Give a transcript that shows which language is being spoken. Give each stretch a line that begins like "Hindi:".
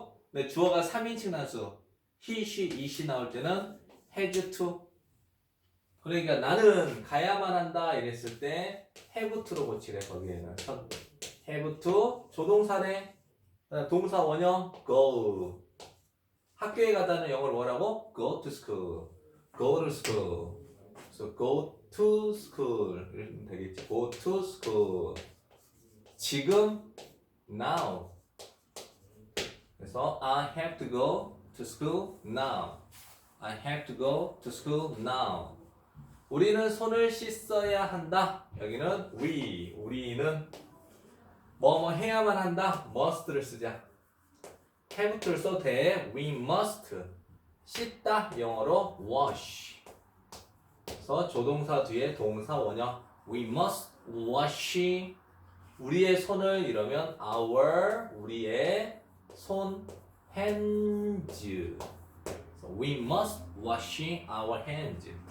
Korean: 근데 주어가 3인칭 단수 he, she, it이 나올 때는 has to. 그러니까 나는 가야만 한다 이랬을 때 have to로 고치래. 거기에는 have to 조동사네. 동사 원형 go. 학교에 가다는 영어로 뭐라고?
English: go to school. go to school. So go to school
Korean: 이러면 되겠지.
English: go to school.
Korean: 지금
English: now.
Korean: 그래서
English: I have to go to school now. I have to go to school now.
Korean: 우리는 손을 씻어야 한다. 여기는 우리는 뭐뭐 해야만 한다. must를 쓰자. have to를 써도 돼.
English: We must
Korean: 씻다. 영어로
English: wash.
Korean: 그래서 조동사 뒤에 동사 원형
English: we must wash
Korean: 우리의 손을 이러면 우리의 손
English: hands. So we must wash our hands.